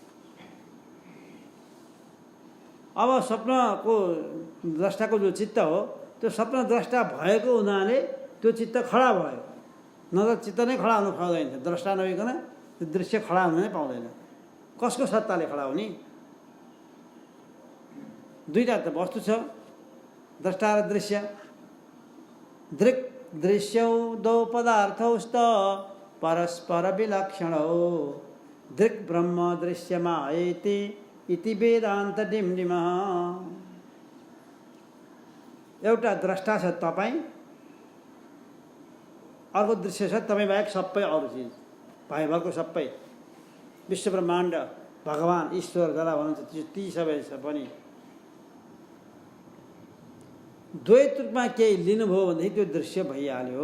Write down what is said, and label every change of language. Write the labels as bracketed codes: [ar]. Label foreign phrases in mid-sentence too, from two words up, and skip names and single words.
[ne] अब स्वप्नको द्रष्टाको जो चित्त हो त्यो स्वप्नद्रष्टा भएको हुनाले त्यो चित्त खडा भयो, नत्र चित्त नै खडा हुन पाउँदैन थियो। द्रष्टा नभइकन त्यो दृश्य खडा हुन नै पाउँदैन। कसको सत्ताले खडा हुने? दुईटा त वस्तु छ, द्रष्टा र दृश्य। [sa] दृक् दृश्यौ द्वौ पदार्थौस्त परस्पर विलक्षणौ दृक् ब्रह्म दृश्यमायेति इति वेदान्त डिम्डिमः। [ne] एउटा द्रष्टा छ तपाईँ, अर्को दृश्य छ तपाईँ बाहेक सबै अरू चिज, भाइभरको सबै विश्व ब्रह्माण्ड, भगवान्, ईश्वर जसलाई भन्नुहुन्छ ती सबै छ पनि। द्वैत रूपमा केही लिनुभयो भनेदेखि त्यो दृश्य भइहाल्यो।